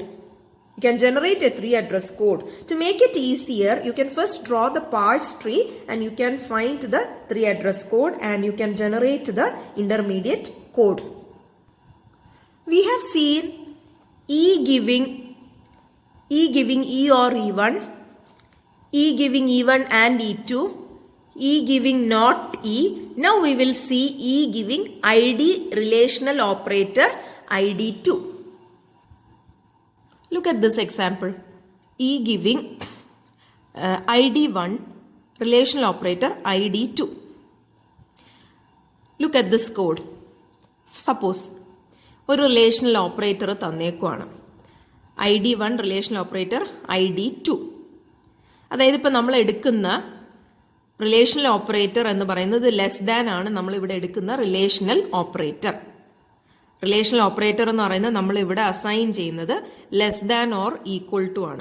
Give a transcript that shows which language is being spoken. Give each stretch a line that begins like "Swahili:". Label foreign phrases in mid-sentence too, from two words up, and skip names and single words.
English: You can generate a 3 address code. To make it easier, you can first draw the parse tree and you can find the 3 address code and you can generate the intermediate code. We have seen E giving E or E1, E giving E1 and E2, E giving not E. Now we will see E giving ID relational operator ID2. Look at this example. E giving ID1 relational operator ID2. Look at this code. Suppose
Malayalam: ഒരു
English: relational operator
Malayalam: തന്നേക്കുവാണ്, ID1
English: relational operator
Malayalam: ID2. അതായത് ഇപ്പം നമ്മൾ എടുക്കുന്ന
English: relational operator
Malayalam: എന്ന് പറയുന്നത്
English: less than
Malayalam: ആണ് നമ്മൾ ഇവിടെ എടുക്കുന്ന
English: relational operator. relational operator
Malayalam: എന്ന് പറയുന്നത് നമ്മൾ ഇവിടെ അസൈൻ ചെയ്യുന്നത്
English: less than or equal to
Malayalam: ആണ്.